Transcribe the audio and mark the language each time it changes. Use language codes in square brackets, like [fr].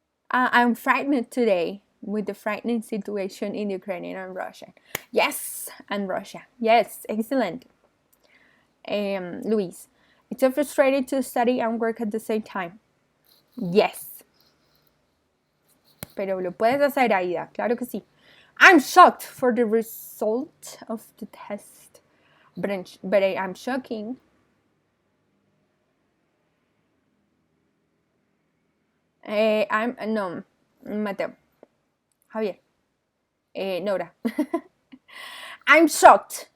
[en] I'm frightened today with the frightening situation in Ukraine and Russia. Yes, and Russia. Yes, excellent. Luis, it's so frustrating to study and work at the same time. Yes. [es] Pero lo puedes hacer, Aida, claro que sí. [en] I'm shocked for the result of the test, but I'm shocking. No, Mateo, Javier, Nora. I'm shocked.